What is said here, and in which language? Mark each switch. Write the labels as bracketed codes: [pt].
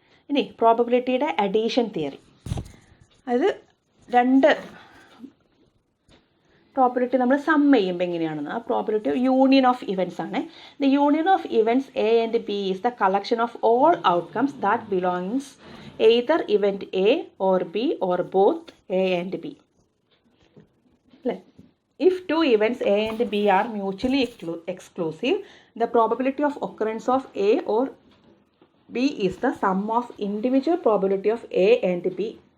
[ml] ഇനി പ്രോബിലിറ്റിയുടെ addition theory, അതായത് 2 probability നമ്മൾ സം ചെയ്യുമ്പോൾ എങ്ങനെയാണെന്ന്. [en] ആ probability union of events ആണ്. The union of events A and B is the collection of all outcomes that belongs either event A or B or both A and B [ml] അല്ലേ. [en] If 2 events A and B are mutually exclusive, the probability of occurrence of A or B is the sum of individual probability of A and B.